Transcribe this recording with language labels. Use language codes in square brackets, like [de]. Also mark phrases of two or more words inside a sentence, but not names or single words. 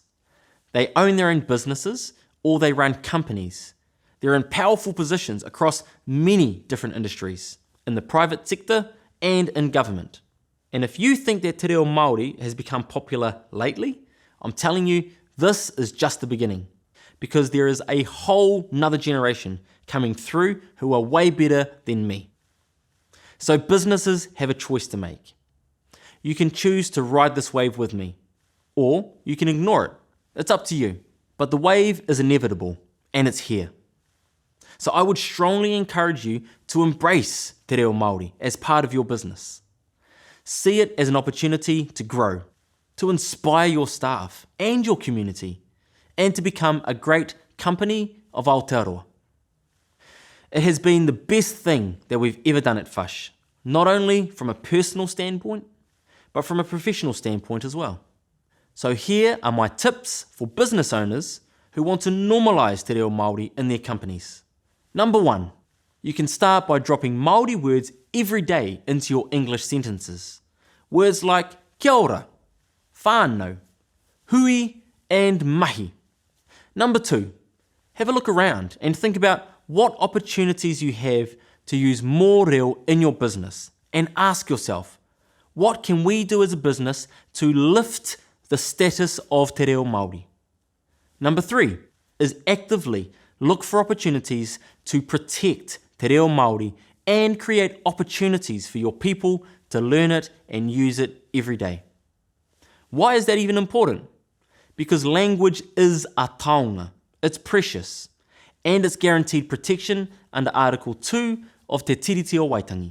[en] They own their own businesses or they run companies. They're in powerful positions across many different industries, in the private sector and in government. And if you think that [mi] te reo Māori [en] has become popular lately, I'm telling you, this is just the beginning. Because there is a whole nother generation coming through who are way better than me. So businesses have a choice to make. You can choose to ride this wave with me, or you can ignore it. It's up to you. But the wave is inevitable, and it's here. So I would strongly encourage you to embrace [mi] te reo Māori [en] as part of your business. See it as an opportunity to grow, to inspire your staff and your community, and to become a great company of Aotearoa. It has been the best thing that we've ever done at Fush, not only from a personal standpoint, but from a professional standpoint as well. So here are my tips for business owners who want to normalise [mi] te reo Māori [en] in their companies. Number 1, you can start by dropping Māori words every day into your English sentences. Words like [mi] kia ora, [en] whānau, hui, and mahi. Number 2, have a look around and think about what opportunities you have to use more reo in your business, and ask yourself, what can we do as a business to lift the status of [mi] te reo Māori? [en] Number 3 is actively look for opportunities to protect [mi] te reo Māori [en] and create opportunities for your people to learn it and use it every day. Why is that even important? Because language is a taonga, it's precious, and it's guaranteed protection under Article 2 of Te Tiriti o Waitangi.